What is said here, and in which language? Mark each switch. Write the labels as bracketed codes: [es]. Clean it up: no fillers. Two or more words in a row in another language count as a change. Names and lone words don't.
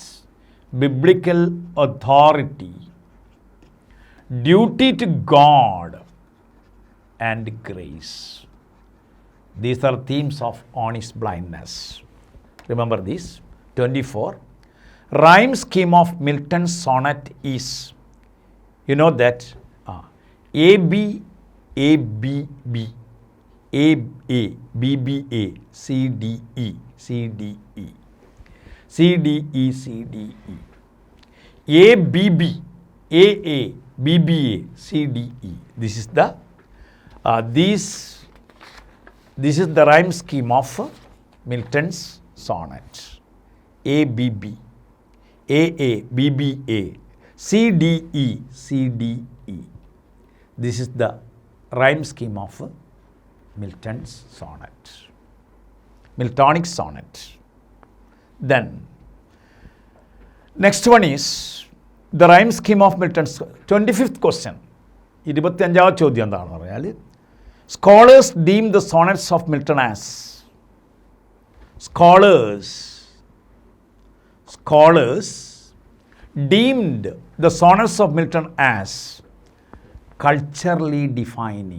[en] Biblical authority, duty to God and grace. These are themes of honest blindness. Remember this. 24. Rhyme scheme of Milton's sonnet is, you know that, A, B, A, B, B, A, A, B, B, A, C, D, E, C, D, E, C, D, E, C, D, E, A, B, B, A, A, B, B, A, C, D, E. This is the this is the rhyme scheme of Milton's sonnet. A, B, B, A, A, B, B, A, C, D, E, C, D, E. This is the rhyme scheme of Milton's sonnet, Miltonic sonnet. Then, next one is the rhyme scheme of Milton's 25th question. [ml] 25th ചോദ്യം എന്താണെന്ന് പറഞ്ഞാൽ, [en] scholars deem the sonnets of Milton as, scholars deemed the sonnets of Milton as culturally defining.